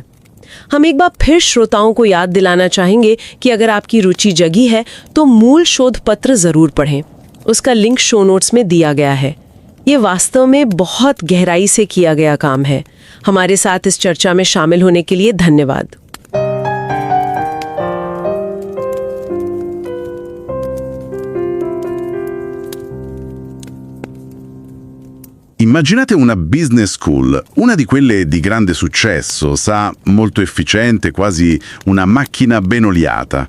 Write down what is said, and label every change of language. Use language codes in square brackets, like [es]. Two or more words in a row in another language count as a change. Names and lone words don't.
[hi] हम एक बार फिर श्रोताओं को याद दिलाना चाहेंगे कि अगर आपकी रुचि जगी है तो मूल शोध पत्र जरूर पढ़ें। उसका लिंक [en] show notes [hi] में दिया गया है। ये वास्तव में बहुत गहराई से किया गया काम है। हमारे साथ इस चर्चा में शामिल होने के लिए धन्यवाद। [it] Immaginate una [en] business school, [it] una di quelle di grande successo, sa, molto efficiente, quasi una macchina ben oliata.